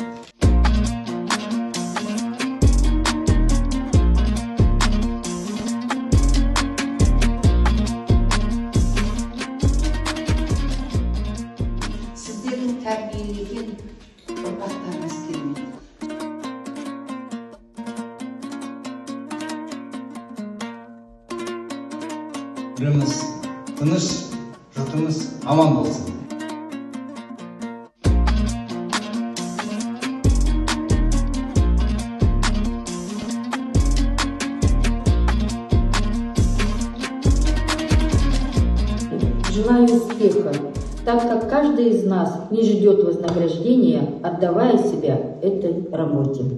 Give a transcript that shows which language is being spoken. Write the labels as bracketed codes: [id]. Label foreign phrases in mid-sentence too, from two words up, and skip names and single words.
[kk] Сіздердің тәрбиелеген ұрпақтарыңыз келмейді. Еліміз тыныш, жұртымыз аман болсын. [ru] Желаю успеха, так как каждый из нас не ждет вознаграждения, отдавая себя этой работе.